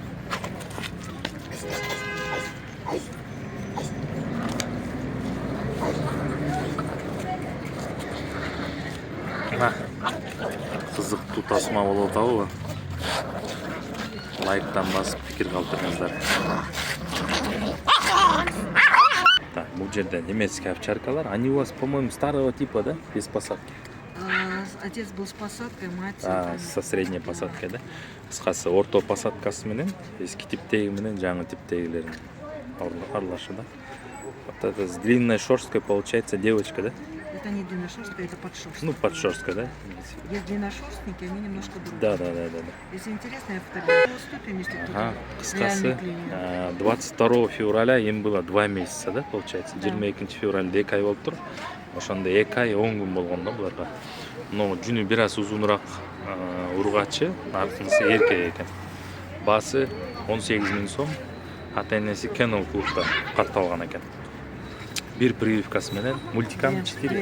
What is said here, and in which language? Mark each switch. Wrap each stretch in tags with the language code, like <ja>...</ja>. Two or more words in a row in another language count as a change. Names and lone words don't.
<ky>Кызыктуу тасма болуп атабы? Лайктан басып пикир калтырыңыздар. Так, бул жерде немецкий овчаркалар.</ky> <ru>Они у вас, по-моему, старого типа, да? Без посадки. Отец был с посадкой, мать Со средней посадкой, да?</ru> <ky>Кыскасы орто посадкасы менен, эски типтеги менен жаңы типтегилерин аралашы, да?</ky> <ru>Вот это с длинной шерсткой получается девочка, да? Это не длинношерстка, это подшерстка. Ну, подшерстка, да? Есть длинношерстники, они немножко другие. Да. Если интересно, я фотографирую ступень, если кто-то</ru> <ky>Кыскасы,</ky> <ru>реальный клиент. 22 февраля им было 2 месяца, да, получается?</ru> <ky>22 февралда 2 ай болуп тур. Ошондо 2 ай 10 күн болгон да буларга. Но жүнү бир аз узунураак ургачы, аркынысы эркек экен. Баасы 18 000 сом. Ата-энеси Kennel клубда катталган экен. Бир прививкасы менен мультикам 4.</ky>